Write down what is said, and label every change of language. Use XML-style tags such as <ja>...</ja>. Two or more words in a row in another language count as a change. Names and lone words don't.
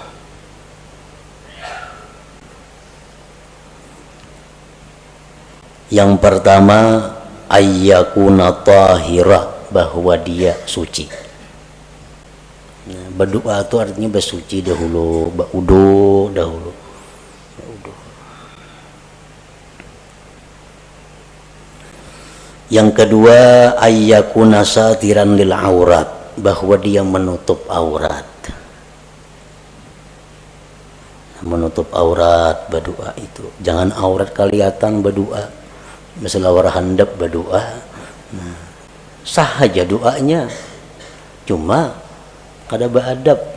<id>Yang pertama,</id> <ar>أن يكون طاهرا,</ar> <id>bahwa dia suci. Nah, berdoa itu artinya bersuci dahulu, berudu dahulu. Yang kedua,</id> <ar>أن يكون ساترا للعورة,</ar> <id>bahwa dia menutup aurat. Menutup aurat berdoa itu. Jangan aurat kelihatan berdoa. Misalnya orang handap berdoa.</id> <bjn>Nah, sah aja doanya. Cuma kada beradab.</bjn>